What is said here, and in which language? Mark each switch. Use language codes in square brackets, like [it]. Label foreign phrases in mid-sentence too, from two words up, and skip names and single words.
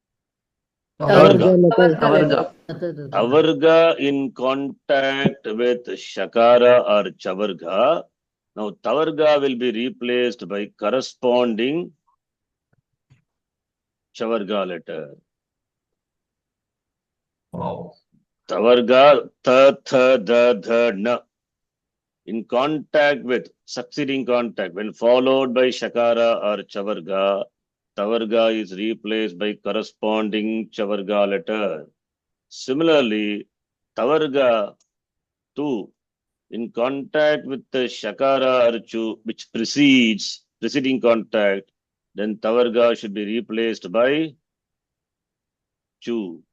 [en] Tavarga. Tavarga in contact with Shakara or Chavarga. Now Tavarga will be replaced by corresponding Chavarga letter. Wow. Tavarga, tha, na. In contact with, succeeding contact, when followed by Shakara or Chavarga, Tavarga is replaced by corresponding Chavarga letter. Similarly, Tavarga too, in contact with the Shakara or Chu, which precedes preceding contact, then Tavarga should be replaced by Chu.